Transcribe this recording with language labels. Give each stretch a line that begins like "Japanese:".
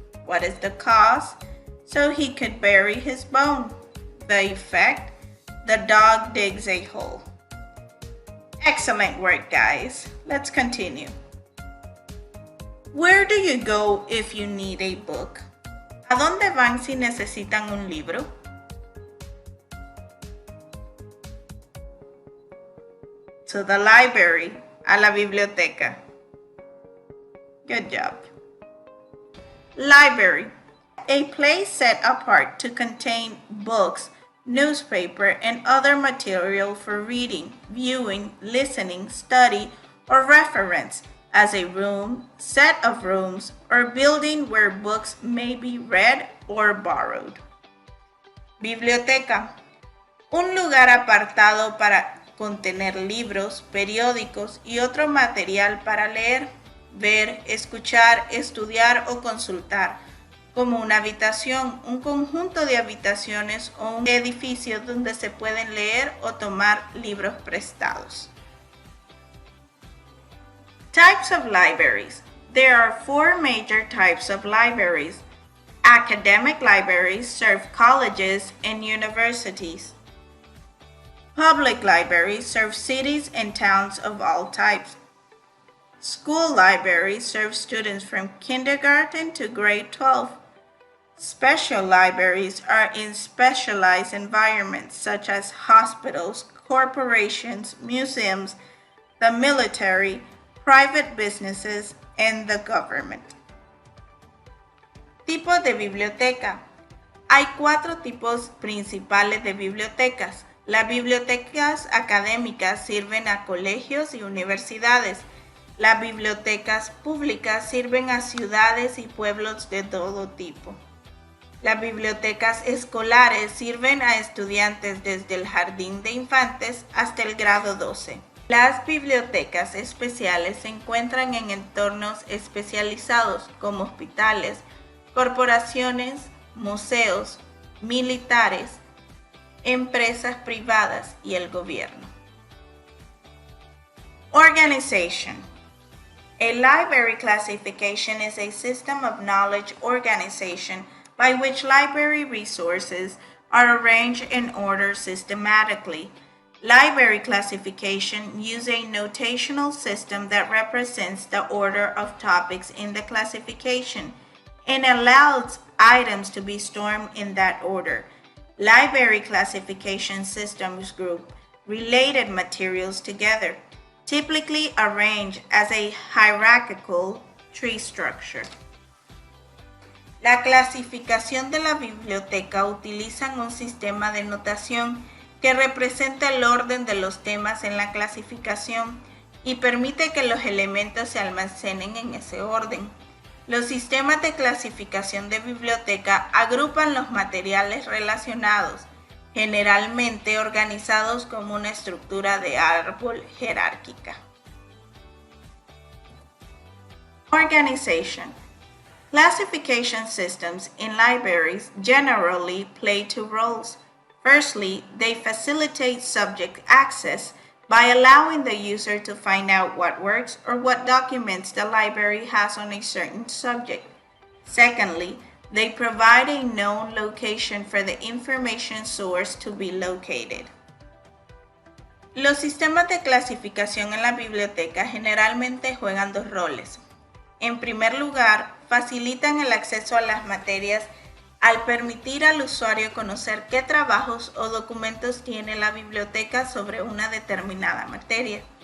English: What is the cause? So he could bury his bone. The effect? The dog digs a hole. Excellent work, guys. Let's continue. Where do you go if you need a book?
Spanish: ¿A dónde van si necesitan un libro?
English: To the library,
Spanish: a la biblioteca.
English: Good job. Library, a place set apart to contain books, newspaper, and other material for reading, viewing, listening, study, or reference, as a room, set of rooms, or building where books may be read or borrowed.
Spanish: Biblioteca, un lugar apartado para contener libros, periódicos y otro material para leer, ver, escuchar, estudiar o consultar, como una habitación, un conjunto de habitaciones o un edificio donde se pueden leer o tomar libros prestados.
English: Types of libraries. There are 4 major types of libraries. Academic libraries serve colleges and universities. Public libraries serve cities and towns of all types. School libraries serve students from kindergarten to grade 12. Special libraries are in specialized environments such as hospitals, corporations, museums, the military, private businesses, and the government.
Spanish: Tipos de biblioteca. Hay 4 tipos principales de bibliotecas. Las bibliotecas académicas sirven a colegios y universidades. Las bibliotecas públicas sirven a ciudades y pueblos de todo tipo. Las bibliotecas escolares sirven a estudiantes desde el jardín de infantes hasta el grado 12. Las bibliotecas especiales se encuentran en entornos especializados como hospitales, corporaciones, museos, militares, empresas privadas y el gobierno.
English: Organization. A library classification is a system of knowledge organization by which library resources are arranged in order systematically. Library classification uses a notational system that represents the order of topics in the classification and allows items to be stored in that order. Library classification systems group related materials together, typically arranged as a hierarchical tree structure.
Spanish: La clasificación de la biblioteca utiliza un sistema de notación que representa el orden de los temas en la clasificación y permite que los elementos se almacenen en ese orden. Los sistemas de clasificación de biblioteca agrupan los materiales relacionados, generalmente organizados como una estructura de árbol jerárquica.
English: Organization. Classification systems in libraries generally play 2 roles. Firstly, they facilitate subject access by allowing the user to find out what works or what documents the library has on a certain subject. Secondly, they provide a known location for the information source to be located.
Spanish: Los sistemas de clasificación en la biblioteca generalmente juegan dos roles. En primer lugar, facilitan el acceso a las materias al permitir al usuario conocer qué trabajos o documentos tiene la biblioteca sobre una determinada materia.